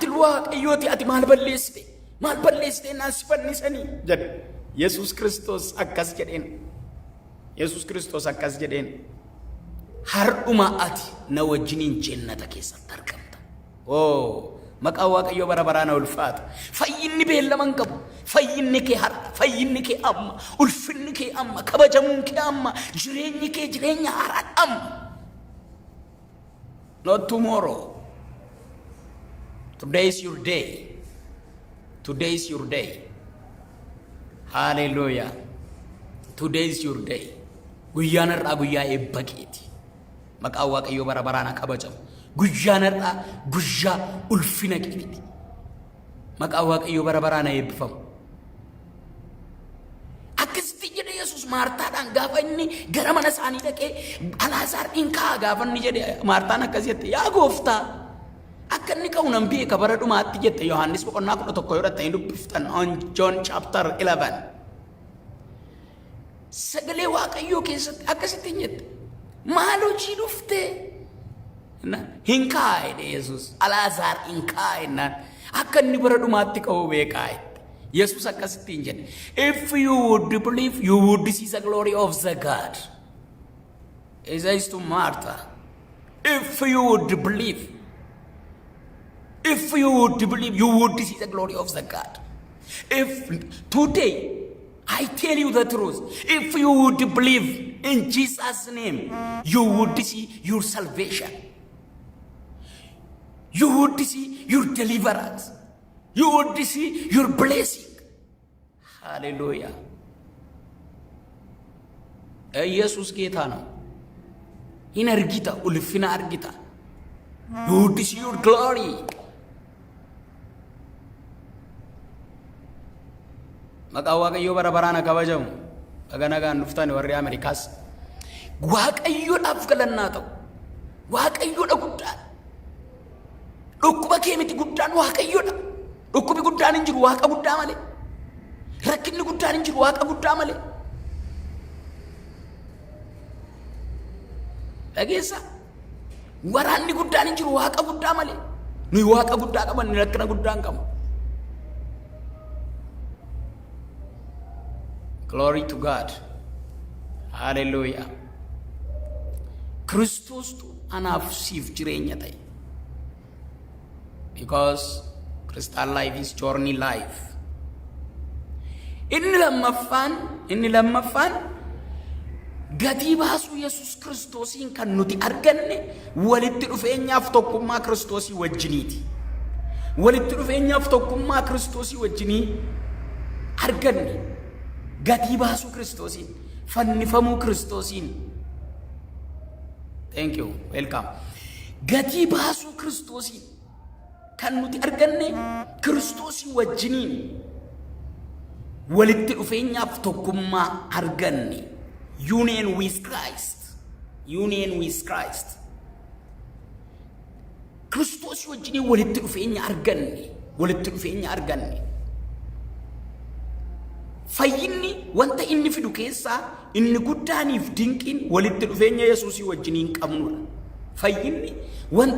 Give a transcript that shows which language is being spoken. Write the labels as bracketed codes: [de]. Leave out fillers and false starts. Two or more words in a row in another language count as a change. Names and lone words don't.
[om] ilma waaqayyooti ati maal balleessite naan si fannisanii jedhe Yesuus Kiristoos akkas jedheen Yesuus Kiristoos akkas jedheen har'uma ati na wajjiniin jannata keessatti argamta maqaa waaqayyoo bara baraan ulfaatu fayyinni beellaman qabu fayyinni kee har'a fayyinni kee amma ulfinni kee amma kabajamuun kee amma jireenyi kee jireenya haaraan amma [en] not tomorrow today is your day hallelujah today is your day [om] guyyaan irraa guyyaa eebba keeti maqaa waaqayyoo bara baraan kabajamu guyyaan irraa guyyaa ulfina keeti maqaa waaqayyoo bara baraan eebbifamu akkasitti jedhe Yesuus Maartaadhaan gaafa inni gara mana isaanii dhaqee Alaazaar dhiinkaa gaafa inni jedhe Maartaan akkas jette yaa gooftaa akka inni ka'u nan beeka bara dhumaatti jette Yohaannis boqonnaa 11 yoo dhattanii dubbiftan [en] on John chapter 11 [om] sagalee waaqayyoo keessatti akkasitti jette maal hojii dhufte hinkaa jedhe Yesuus Alaazaar hinkaa jennaan akka inni bara dhumaatti ka'u beekaa Yesuus akkasitti jedhe [en] if you would believe you would see the glory of the God he says to Martha if you would believe you would see the glory of the God if today I tell you the truth if you would believe in Jesus name you would see your salvation you would see your deliverance you would see your blessing hallelujah Jesus [am] ጌታ ነው ይህን እርግታ [om] ulfina argita [en] you would see your glory [om] maqaa waaqayyoo bara baraan kabajamu dhaganagaan dhuftan warri Ameerikaas waaqayyoodhaaf galannaa ta'u waaqayyoodha guddaan dhukkuba kee miti guddaan waaqayyoodha dhukkubi guddaan hin jiru waaqa guddaa malee rakkinni guddaan hin jiru waaqa guddaa malee dhageessa waraanni guddaan hin jiru waaqa guddaa malee nuyi waaqa guddaa qaban rakkina guddaan qabu [en] glory to God hallelujah [om] Kristus tu anaaf siif jireenya ta'e [en] because Christian life is journey life [om] inni lammaffaan gatii baasuu Yesuus Kiristoosiin kan nuti arganne walitti dhufeenyaaf tokkummaa Kiristoosii wajjiniiti walitti dhufeenyaaf tokkummaa Kiristoosii wajjinii arganne gatii baasuu Kiristoosiin fannifamuu Kiristoosiin [en] thank you welcome [om] gatii baasuu Kiristoosiin kan nuti arganne Kiristoosii wajjiniin walitti dhufeenyaaf tokkummaa arganne [en] union with Christ [om] Kiristoosii wajjiniin walitti dhufeenya arganne fayyinni wanta inni fidu keessaa inni guddaaniif dinqiin walitti dhufeenya Yesuusii wajjiniin qabnudha fayyinni wanti